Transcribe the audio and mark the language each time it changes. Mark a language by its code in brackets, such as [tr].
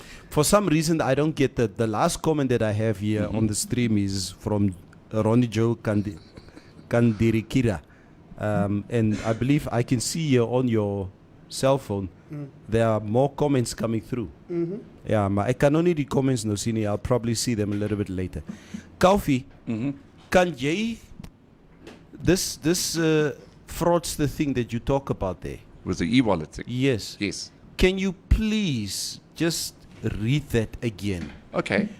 [en] For some reason, I don't get that. The last comment that I have here on the stream is from Ronnie Joe Kandirikira. And I believe I can see here on your cell phone, there are more comments coming through. [af] Yeah, maar ek kan nog nie die comments nou sien nie. [en] I'll probably see them a little bit later. Koffie, kan jy this fraudster thing that you talk about there? With the e-wallet thing. Yes. Yes. Can you please just read that again? Okay.